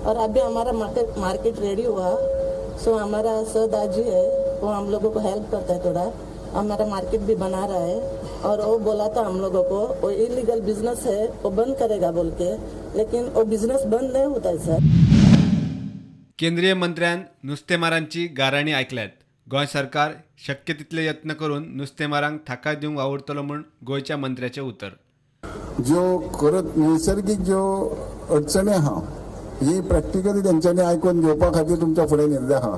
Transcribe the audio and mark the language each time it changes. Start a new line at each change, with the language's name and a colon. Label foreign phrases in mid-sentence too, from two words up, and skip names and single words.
Hindi: और अभी हमारा
English: market ready
Hindi: हुआ, सो हमारा सरदाजी है वो हम लोगों को हेल्प करता है, थोड़ा हमारा मार्केट भी बना रहा है। और वो बोला था हम लोगों को वो
English: illegal business
Hindi: है वो बंद करेगा बोल के, लेकिन वो बिजनेस बंद नहीं होता है सर।
Konkani: केंद्रीय मंत्र्यान नुस्तेमारांची गाराणी ऐकल्यात। गोंय सरकार शक्य तितले यत्न करून नुस्तेमारांक थाकाय दिवंक वावुरतलो म्हूण गोंयच्या मंत्र्याचें उतर। जो करत नैसर्गिक जो अडचणी आहा ही प्रॅक्टिकली त्यांच्यानी आयकून घेवपा खातीर तुमच्या फुडें निर्णय आहा।